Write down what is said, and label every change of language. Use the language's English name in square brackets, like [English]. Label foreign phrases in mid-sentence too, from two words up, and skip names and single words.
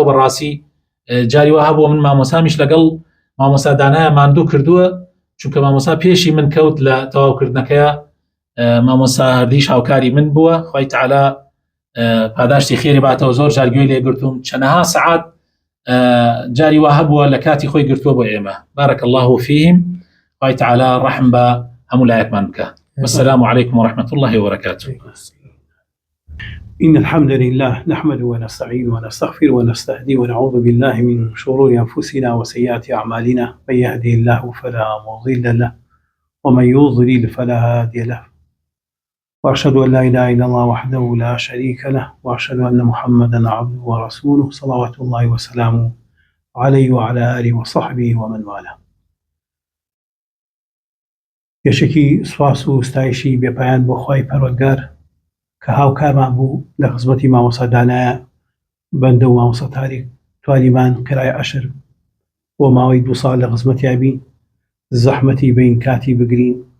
[Central Kurdish] بەڕاستی جاری وها بووە من مامۆستامیش لەگەڵ مامۆستا دانایە ماندوو کردووە، چونکە مامۆستا پێشی من کەوت لە تەواوکردنەکەیە، مامۆستا هەردیش هاوکاری من بووە. خۆی تەعالی پاداشتی خێری باتەوە. زۆر جارگوێی لێ گرتوم، چەندەها سەعات جاری وها بووە لە کاتی خۆی گرتووە بۆ ئێمە. [Arabic] بارك الله فيهم. [Central Kurdish] خۆی تەعالی ڕەحم بە هەموو لایەکمان بکە. [Arabic] والسلام عليكم ورحمة الله وبركاته. إن الحمد لله نحمده ونستعين ونستغفر ونستهدي ونعوذ بالله من شرور أنفسنا وسيئات أعمالنا، من يهده الله فلا مضل له ومن يضلل فلا هادي له، وأشهد أن لا إله إلا الله وحده لا شريك له، وأشهد أن محمدا عبده ورسوله صلوات الله وسلامه عليه وعلى آله وصحبه ومن والاه. [Central Kurdish] یەشێکی سوپاس و ستایشی بێپایان بۆ خۆی پەروەردگار کە هاوکارمان بوو لە خزمەتی مامۆستا دانایە بەندە و مامۆستا تاریک توانیمان قیراءەی عەشر بۆ ماوەی 2 ساڵ لە خزمەتیا بین، زەحمەتی بین کاتی بگرین.